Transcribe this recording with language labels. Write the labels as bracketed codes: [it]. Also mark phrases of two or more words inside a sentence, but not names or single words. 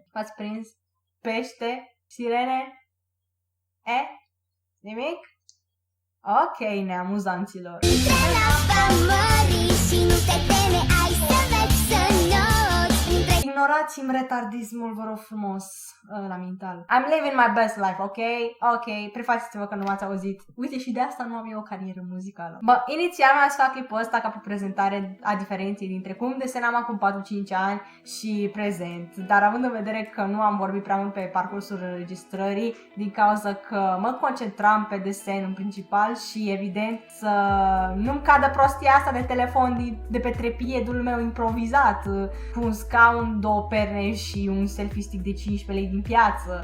[ro] V-ați prins? Pește? Sirene? Nimic? Ok, neamuzanților. Ignorați-mi retardismul, vă rog frumos, la mental. [en] I'm living my best life, ok? [ro] Ok, prefaceți-vă că nu m-ați auzit. Uite, și de asta nu am eu o carieră muzicală. Inițial mi-am să fac clipul ăsta ca pe prezentare a diferenței dintre cum desenam acum 4-5 ani și prezent. Dar având în vedere că nu am vorbit prea mult pe parcursul înregistrării, din cauza că mă concentram pe desen în principal și evident să nu-mi cadă prostia asta de telefon de pe trepiedul meu improvizat, cu un scaun, 2 perne și un [en] selfie stick [ro] de 15 lei din piață.